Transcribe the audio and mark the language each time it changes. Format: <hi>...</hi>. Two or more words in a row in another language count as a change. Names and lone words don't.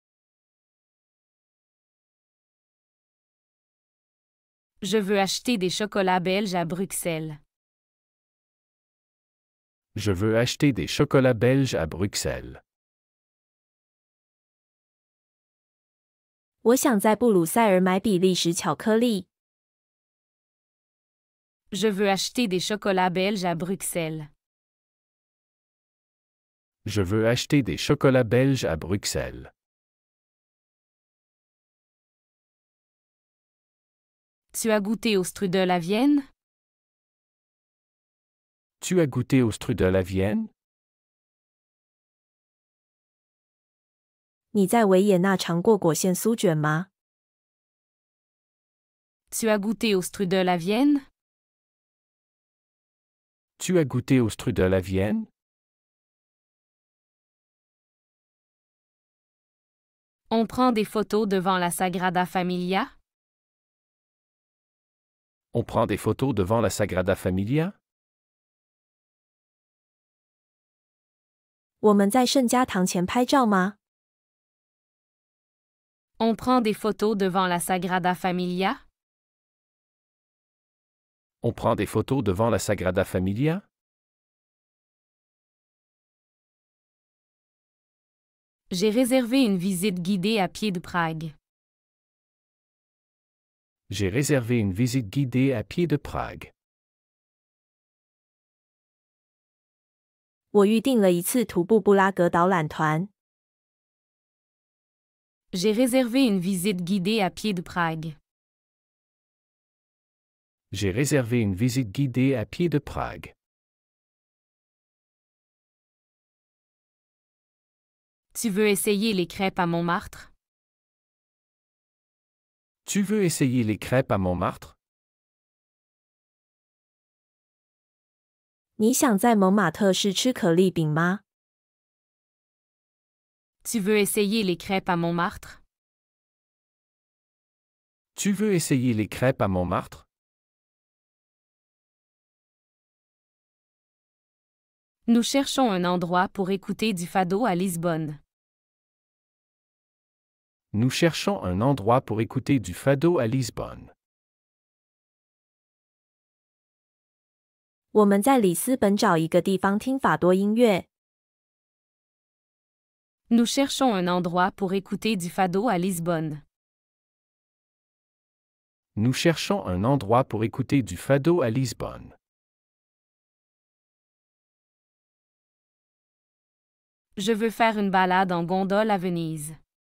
<fr>Je veux acheter des chocolats belges à Bruxelles. Je veux acheter des chocolats belges à Bruxelles.</fr> <zh>我想在布鲁塞尔买比利时巧克力。</zh> <fr>Je veux acheter des chocolats belges à Bruxelles. Je veux acheter des chocolats belges à Bruxelles. Tu as goûté au strudel à Vienne? Tu as goûté au strudel à Vienne?</fr> <zh>你在维也纳尝过果馅酥卷吗？</zh> <fr>Tu as goûté au strudel à Vienne? Tu as goûté au strudel à Vienne? On prend des photos devant la Sagrada Familia? On prend des photos devant la Sagrada Familia?</fr> <zh>我们在圣家堂前拍照吗？</zh> <fr>On prend des photos devant la Sagrada Familia? On prend des photos devant la Sagrada Familia? J'ai réservé une visite guidée à pied de Prague. J'ai réservé une visite guidée à pied de Prague.</fr> <zh>我预定了一次徒步布拉格导览团。</zh> <fr>J'ai réservé une visite guidée à pied de Prague. J'ai réservé une visite guidée à pied de Prague. Tu veux essayer les crêpes à Montmartre? Tu veux essayer les crêpes à Montmartre?</fr> <zh>你想在蒙马特市吃可丽饼吗？</zh> <fr>Tu veux essayer les crêpes à Montmartre? Tu veux essayer les crêpes à Montmartre? Nous cherchons un endroit pour écouter du fado à Lisbonne. Nous cherchons un endroit pour écouter du fado à Lisbonne.</fr> <zh>我们在里斯本找一个地方听法多音乐。</zh> <fr>Nous cherchons un endroit pour écouter du fado à Lisbonne. Nous cherchons un endroit pour écouter du fado à Lisbonne. Je veux faire une balade en gondole à Venise.</fr>